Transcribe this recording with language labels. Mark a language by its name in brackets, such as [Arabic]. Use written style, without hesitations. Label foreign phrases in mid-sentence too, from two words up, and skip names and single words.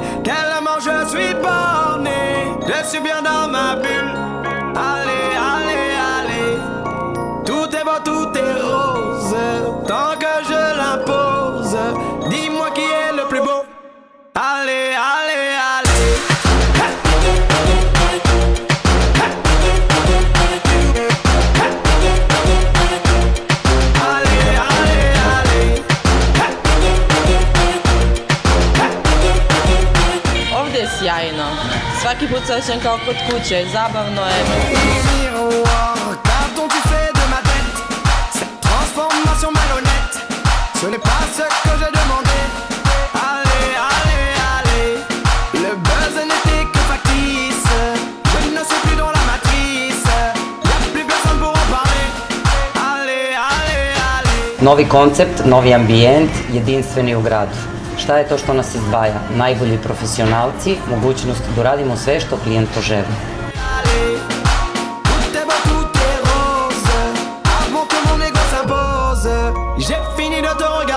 [French] Tellement je suis borné, je suis bien dans ma bulle. Allez, allez, allez, tout est beau, tout est rose, tant que je l'impose. Dis-moi qui est le plus beau. Allez, allez, allez. [Bosnian] Ovdje je sjajno. Svaki put se osjećam kao kod kuće, zabavno je. [French] Miroir, pardon tu fais de ma tête cette transformation malhonnête. Ce n'est pas ce que j'ai demandé. Allez, allez, allez, le buzz n'était que factice. Je ne suis plus dans la matrice, y'a plus personne pour en parler. Allez, allez, allez. [Bosnian] Novi koncept, novi ambijent, jedinstveni u gradu. Šta je to što nas izdvaja? Najbolji profesionalci, mogućnost da uradimo sve što klijent poželi. [French] Allez, tout est beau, tout est rose, avant que mon ego s'impose. J'ai fini de te